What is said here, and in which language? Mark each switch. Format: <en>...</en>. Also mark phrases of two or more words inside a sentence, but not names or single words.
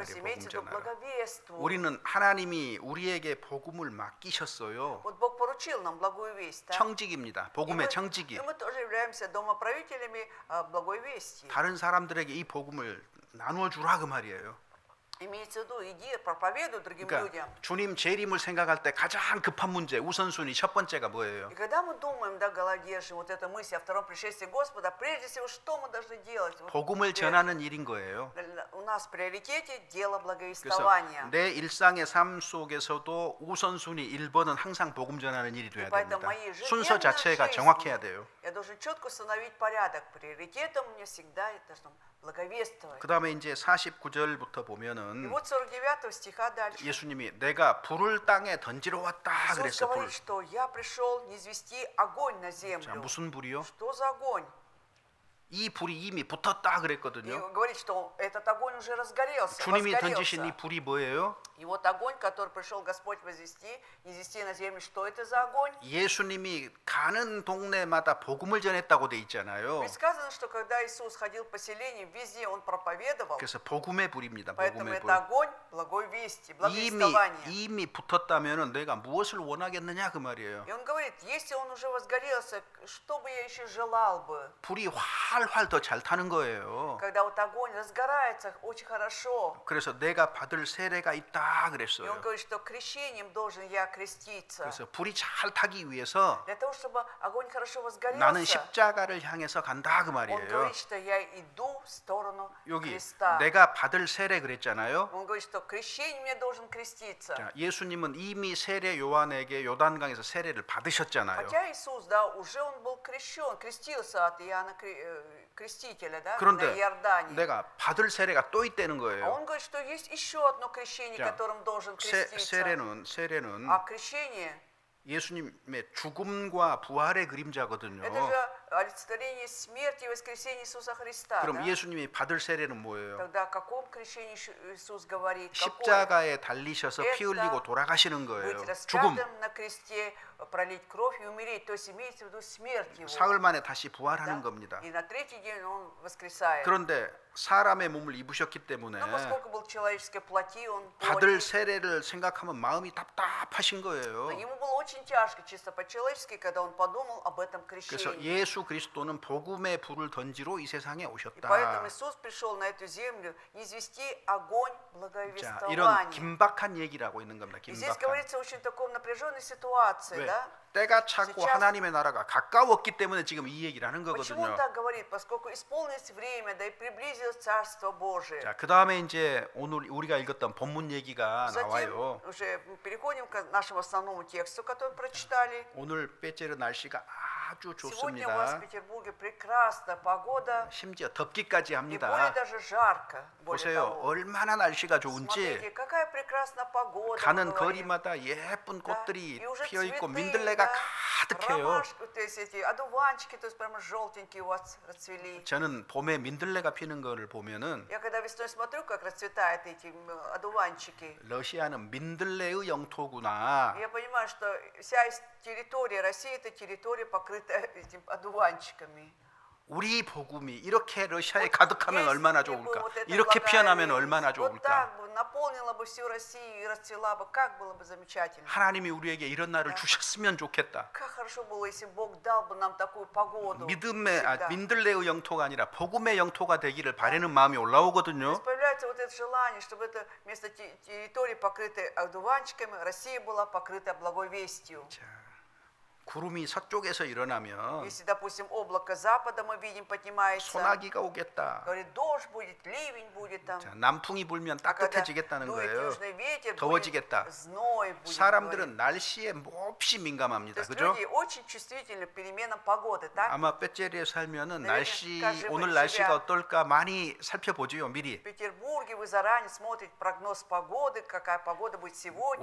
<ru>То есть</ru> <ko>말이에요.</ko> <ru>имейте в</ru> <ko>복음</ko> <ru>виду</ru> <ko>전하라.</ko> <ru>благовествуй.</ru> <ko>우리는 하나님이 우리에게 복음을 맡기셨어요.</ko> <ru>Вот Бог поручил нам благую весть. Да?</ru> <ko>청직입니다.</ko> <ru>И</ru> <ko>복음의 청직이.</ko> <ru>и мы тоже являемся домоправителями благой вести.</ru> <ko>다른 사람들에게 이 복음을 나누어 주라 그 말이에요.</ko> <ru>Имеется в виду, иди, проповедуй другим</ru> <ko>그러니까</ko> <ru>людям.</ru> <ko>주님 재림을 생각할 때 가장 급한 문제 우선순위 첫 번째가 뭐예요?</ko> <ru>И когда мы думаем, да, голодежи, вот эта мысль о втором пришествии Господа, прежде всего, что мы должны делать? Вот</ru> <ko>복음을 전하는 일인 거예요.</ko> <ru>у нас в приоритете дело</ru> <ko>그래서</ko> <ru>благовествования.</ru> <ko>내 일상의 삶 속에서도 우선순위 1번은 항상 복음 전하는 일이 돼야</ko> <ru>Поэтому</ru> <ko>됩니다.</ko> <ru>моей</ru> <ko>순서</ko> <ru>ежедневной</ru> <ko>자체가</ko> <ru>жизни</ru> <ko>정확해야 돼요.</ko> <ru>я должен четко установить порядок. Приоритетом мне всегда это должно благовествовать.</ru> <ko>그다음에 이제 49절부터</ko> <ru>И</ru> <ko>보면은</ko> <ru>вот 49 стиха дальше.</ru> <ko>예수님이 내가 불을 땅에 던지러 왔다</ko> <ru>Иисус</ru> <ko>그랬어. 불.</ko> <ru>говорит, что я пришел не извести огонь на</ru> <ko>자,</ko> <ru>землю.</ru> <ko>무슨 불이요?</ko> <ru>Что за огонь?</ru> <ko>이 불이 이미 붙었다</ko> <ru>И</ru> <ko>그랬거든요.</ko> <ru>говорит, что этот огонь уже разгорелся.</ru> <ko>주님이 던지신 이</ko> <ru>возгорелся.</ru> <ko>불이 뭐예요?</ko> <ru>И вот огонь, который пришел Господь возвести, извести на землю, что это за огонь?</ru> <ko>예수님이 가는 동네마다 복음을 전했다고 돼 있잖아요.</ko> <ru>Ведь сказано, что когда Иисус ходил по селениям, везде Он проповедовал.</ru> <ko>그래서 복음의 불입니다.</ko> <ru>Поэтому</ru> <ko>복음의</ko> <ru>это</ru> <ko>불.</ko> <ru>огонь благой вести, благовествования.</ru> <ko>이미 붙었다면은 내가 무엇을 원하겠느냐 그 말이에요.</ko> <ru>И Он говорит, если Он уже возгорелся, что бы я еще желал бы?</ru> <ko>불이 활활 더 잘 타는 거예요.</ko> <ru>Когда вот огонь разгорается очень хорошо.</ru> <ko>그래서 내가 받을 세례가 있다</ko> <ru>И Он</ru> <ko>그랬어요.</ko> <ru>говорит, что крещением должен я креститься.</ru> <ko>그래서 불이 잘 타기 위해서</ko> <ru>Для того, чтобы огонь хорошо</ru> <ko>나는</ko> <ru>возгорелся,</ru> <ko>십자가를 향해서 간다 그</ko> <ru>Он</ru> <ko>말이에요.</ko> <ru>говорит, что я иду в сторону</ru> <ko>여기</ko> <ru>креста.</ru> <ko>내가 받을 세례 그랬잖아요.</ko> <ru>Он говорит, что крещением я должен креститься.</ru> <ko>자, 예수님은 이미 세례 요한에게 요단강에서 세례를 받으셨잖아요.</ko> <ru>Хотя Иисус, да, уже Он был крещен, крестился от Иоанна Крестителя, да, на</ru> <ko>그런데</ko> <ru>Иордане.</ru> <ko>내가 받을 세례가 또 있다는</ko> <ru>А</ru> <ko>거예요.</ko> <ru>Он говорит, что есть еще одно крещение,</ru> <ko>자,</ko> <ru>которым должен креститься.</ru> <ko>세례는</ko> <ru>А крещение</ru> <ko>예수님의 죽음과 부활의 그림자거든요.</ko> <ru>это же олицетворение смерти и воскресения Иисуса Христа.</ru> <ko>그럼</ko> <ru>Да?</ru> <ko>예수님이 받을 세례는 뭐예요?</ko> <ru>Тогда о каком крещении Иисус говорит? Какое?</ru> <ko>십자가에 달리셔서 피 흘리고 돌아가시는 거예요.</ko> <ru>Быть</ru> <ko>죽음.</ko> <ru>распятым на кресте, пролить кровь и умереть. То есть имеется в виду смерть его.</ru> <ko>사흘 만에 다시 부활하는</ko> <ru>Да?</ru> <ko>겁니다.</ko> <ru>И на третий день он воскресает.</ru> <ko>그런데 사람의 몸을 입으셨기 때문에</ko> <ru>Но поскольку был человеческой плоти, он 받을 плоть,</ru> <ko>세례를 생각하면 마음이 답답하신</ko> <ru>но</ru> <ko>거예요.</ko> <ru>ему было очень тяжко, чисто по-человечески, когда он подумал об этом</ru> <ko>그래서</ko> <ru>крещении.</ru> <ko>예수 그리스도는 복음의 불을 던지러 이 세상에</ko> <ru>И поэтому</ru> <ko>오셨다.</ko> <ru>Иисус пришел на эту землю извести огонь</ru> <ko>자, 이런</ko> <ru>благовествования.</ru> <ko>긴박한 얘기라고 있는 겁니다.</ko> <ru>И здесь</ru> <ko>긴박한.</ko> <ru>говорится очень такой напряженной ситуации,</ru> <ko>왜?</ko> <ru>да?</ru> <ko>때가 차고</ko> <ru>сейчас-</ru> <ko>하나님의 나라가 가까웠기 때문에 지금 이 얘기를 하는</ko> <ru>Почему он</ru> <ko>거거든요.</ko> <ru>так говорит? Поскольку исполнилось время, да и приблизилось Царство Божие.</ru> <ko>자, 그다음에 이제 오늘 우리가 읽었던 본문 얘기가</ko> <ru>Затем</ru> <ko>나와요.</ko> <ru>уже переходим к нашему основному тексту, который прочитали.</ru> <ko>오늘 빼째르 날씨가 아주</ko> <ru>Сегодня у вас в</ru> <ko>좋습니다.</ko> <ru>Петербурге прекрасная погода,</ru> <ko>심지어 덥기까지</ko> <ru>и более</ru> <ko>합니다.</ko> <ru>даже жарко. Более</ru> <ko>보세요.</ko> <ru>того.</ru> <ko>얼마나 날씨가 좋은지</ko> <ru>Смотрите, какая прекрасная погода. мы</ru> <ko>가는</ko> <ru>говорим.</ru> <ko>거리마다 예쁜</ko> <ru>Да,</ru> <ko>꽃들이</ko> <ru>и уже</ru> <ko>피어 있고</ko> <ru>цветы,</ru> <ko>민들레가</ko> <ru>да,</ru> <ko>가득해요.</ko> <ru>ромашки, то есть эти одуванчики, то есть прямо желтенькие у вас расцвели.</ru> <ko>저는 봄에 민들레가 피는 거를 보면은</ko> <ru>Я когда весной смотрю, как расцветают эти одуванчики,</ru> <ko>러시아는 민들레의 영토구나.</ko> <ru>я понимаю, что вся территория России это территория, покрытая этими одуванчиками.</ru> <ko>우리 복음이 이렇게 러시아에</ko> <ru>Вот</ru> <ko>가득하면</ko> <ru>если</ru> <ko>얼마나</ko> <ru>бы</ru> <ko>좋을까?</ko> <ru>вот эта</ru> <ko>이렇게</ko> <ru>благая</ru> <ko>피어나면</ko> <ru>весть</ru> <ko>얼마나</ko> <ru>вот</ru> <ko>좋을까?</ko> <ru>так бы наполнила бы всю Россию и расцвела бы, как было бы замечательно.</ru> <ko>하나님이 우리에게 이런 날을 주셨으면 좋겠다.</ko> <ru>Как хорошо было, если Бог дал бы нам такую погоду.</ru> <ko>믿음의</ko> <ru>всегда.</ru> <ko>민들레의 영토가 아니라 복음의 영토가 되기를 바라는 마음이 올라오거든요.</ko> <ru>Появляется вот это желание, чтобы это вместо территории, покрытой одуванчиками, Россия была покрыта благой вестью.</ru> <ko>자, 구름이 서쪽에서 일어나면</ko> <ru>Если, допустим, облако запада мы видим поднимается,</ru> <ko>소나기가 오겠다.</ko> <ru>говорит, дождь будет, ливень будет там.</ru> <ko>자, 남풍이 불면</ko> <ru>А когда</ru> <ko>따뜻해지겠다는</ko> <ru>дует</ru> <ko>거예요.</ko> <ru>южный ветер,</ru> <ko>더워지겠다.</ko> <ru>будет зной будет.</ru> <ko>사람들은 날씨에 몹시 민감합니다.</ko> <ru>То есть</ru> <ko>그죠?</ko> <ru>люди очень чувствительны к переменам погоды, так?</ru> <ko>아마 빼째리에 살면은</ko> <ru>наверное,</ru> <ko>날씨</ko> <ru>каждый</ru> <ko>오늘</ko> <ru>себя-</ru> <ko>날씨가 어떨까 많이 살펴보지요 미리.</ko> <ru>В Петербурге вы заранее смотрите прогноз погоды, какая погода будет сегодня,</ru>